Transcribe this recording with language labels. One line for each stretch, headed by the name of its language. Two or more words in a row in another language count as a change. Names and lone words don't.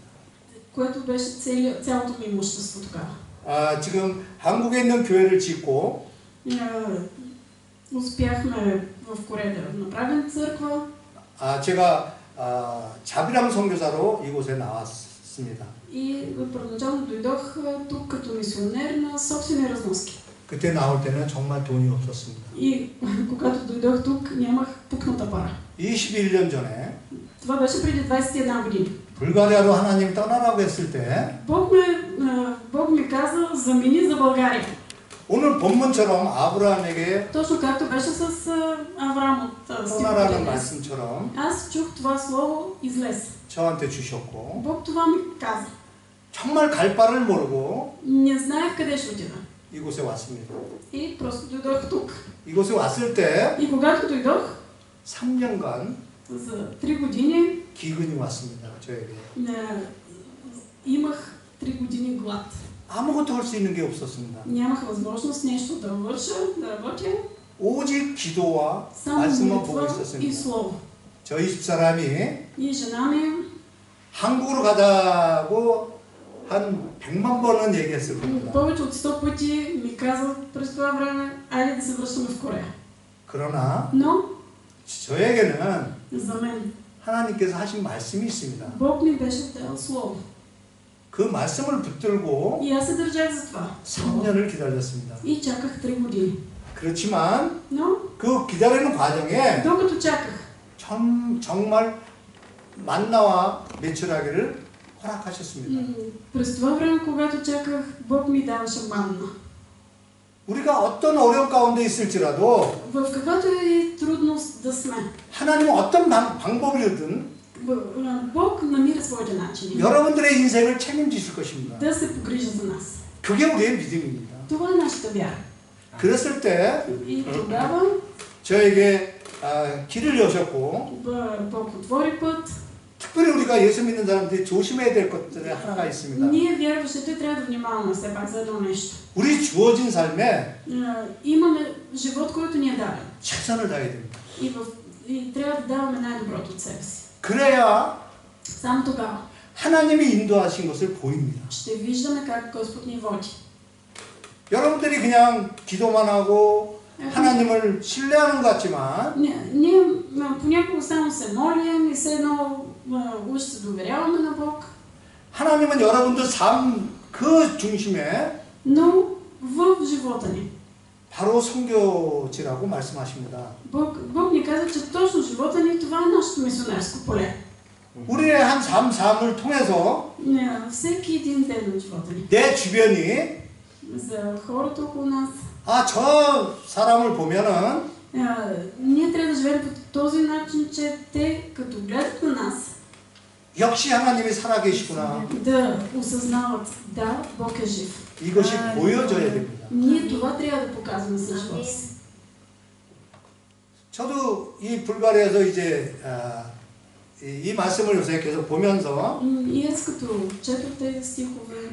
Bulgarian: което беше цялото ми имущество тогава.
Korean: 지금 한국에 있는 교회를 짓고
Bulgarian: Успяхме в Корея да направим църква.
Korean: 제가 자비랑 선교사로 이곳에 나왔습니다.
Bulgarian: И първоначално дойдох тук като мисионер на собствени разноски.
Korean: 그때 나올 때는 정말 돈이 없었습니다.
Bulgarian: И когато дойдох тук, нямах пукната пара.
Korean: 21년 전에
Bulgarian: Това беше преди 21 години.
Korean: 불가리아로 하나님 떠나라고 했을 때
Bulgarian: Бог ми каза, замени за България.
Korean: 오늘 본문처럼 아브라함에게
Bulgarian: Точно както беше с Авраам от
Korean: 떠나라는
Bulgarian: стиховете.
Korean: 말씀처럼
Bulgarian: Аз чух това слово, излез.
Korean: 저한테 주셨고
Bulgarian: Бог това ми каза.
Korean: 정말 갈 바를 모르고
Bulgarian: Не знаех къде ще отида.
Korean: 이곳에 왔습니다.
Bulgarian: И просто дойдох тук.
Korean: 이곳에 왔을 때
Bulgarian: И когато дойдох,
Korean: 3년간
Bulgarian: за 3 години
Korean: 기근이 왔습니다. 저에게.
Bulgarian: имах 3 години глад.
Korean: 아무것도 할 수 있는 게 없었습니다.
Bulgarian: Нямах възможност нещо да върша, да работя.
Korean: 오직 기도와
Bulgarian: Само
Korean: 말씀만 보고
Bulgarian: молитва и
Korean: 있었습니다.
Bulgarian: слово.
Korean: 저희 집사람이
Bulgarian: И жена ми
Korean: 한국으로 가자고 한 100만 번은 얘기했을 겁니다.
Bulgarian: повече от 100 пъти ми каза през това време, айде да се връщаме в Корея.
Korean: 그러나
Bulgarian: Но
Korean: 저에게는
Bulgarian: за мен
Korean: 하나님께서 하신 말씀이 있습니다.
Bulgarian: Бог ми беше дал слово.
Korean: 그 말씀을 붙들고
Bulgarian: И аз се държах за това.
Korean: 3년을 기다렸습니다.
Bulgarian: И чаках 3 години.
Korean: 그렇지만
Bulgarian: Но
Korean: 그 기다리는 과정에
Bulgarian: докато чаках,
Korean: 정말 만나와 매출하기를 허락하셨습니다.
Bulgarian: през това време, когато чаках, Бог ми даваше манна.
Korean: 우리가 어떤 어려움 가운데 있을지라도
Bulgarian: В каквато и трудност да сме,
Korean: 하나님은 어떤 방법이든
Bulgarian: Бог намира своите начини
Korean: 여러분들의 인생을 책임지실 것입니다.
Bulgarian: да се погрижа за нас.
Korean: 그게 우리의 믿음입니다.
Bulgarian: Това е нашата вяра.
Korean: 그랬을 때
Bulgarian: И тогава
Korean: 저에게 길을 여셨고
Bulgarian: Бог отвори път.
Korean: 특별히 우리가 예수 믿는 사람들이 조심해야 될 것들이 하나가 있습니다.
Bulgarian: Ние вярващите трябва да внимаваме все пак за едно нещо.
Korean: 우리 주어진 삶에
Bulgarian: Имаме живот, който ни е даден.
Korean: 최선을 다해야 됩니다.
Bulgarian: И трябва да даваме най-доброто от себе си.
Korean: 그래야
Bulgarian: Само тогава
Korean: 하나님이 인도하신 것을 보입니다.
Bulgarian: ще виждаме как Господ ни води.
Korean: 여러분들이 그냥 기도만 하고 하나님을 신뢰하는 것 같지만
Bulgarian: Ние понякога само се молим и все едно уж се доверяваме на Бог.
Korean: 하나님은 여러분들 삶 그 중심에
Bulgarian: Но в живота ни
Korean: 바로 선교지라고 말씀하십니다.
Bulgarian: Бог ни каза, че точно живота ни това е нашето мисионерско поле.
Korean: 우리의 한 삶을 통해서
Bulgarian: Всеки един ден от живота ни.
Korean: 내 주변이
Bulgarian: За хората около нас.
Korean: 저 사람을 보면은
Bulgarian: Ние трябва да живеем по този начин, че те, като гледат на нас,
Korean: 역시 하나님이 살아계시구나.
Bulgarian: да осъзнават, да, Бог е жив.
Korean: 이것이 보여져야 됩니다.
Bulgarian: Ние това трябва да показваме с живота си.
Korean: 저도 이 불가리아에서 이제 이 말씀을 요새 계속 보면서
Bulgarian: И аз като четох тези стихове,